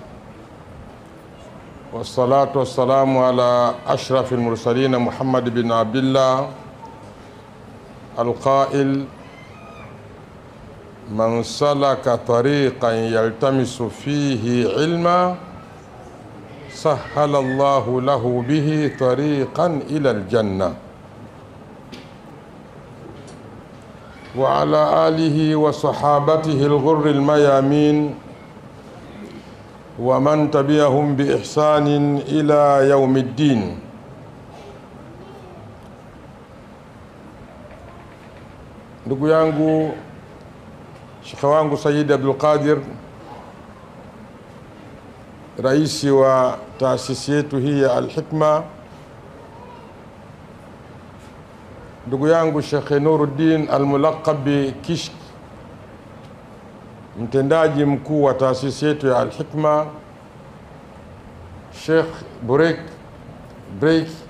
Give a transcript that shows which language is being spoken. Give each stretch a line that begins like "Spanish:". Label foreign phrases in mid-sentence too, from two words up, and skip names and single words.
Arabic: والصلاة والسلام على أشرف المرسلين محمد بن عبد الله القائل: من سلك طريقا يلتمس فيه علما سهل الله له به طريقا إلى الجنة. وعلى آله وصحابته الغر الميامين ومن تبعهم بإحسان إلى يوم الدين.
Swahili: Ndugu yangu, shekhe wangu Sayyid Abdul Qadir, raisi wa taasisi yetu hii ya Al-Hikma, ndugu yangu Shekhe Nuruddin Al-Mulaqab Kishki, mtendaji mkuu wa taasisi yetu ya Al-Hikma, Sheikh Break,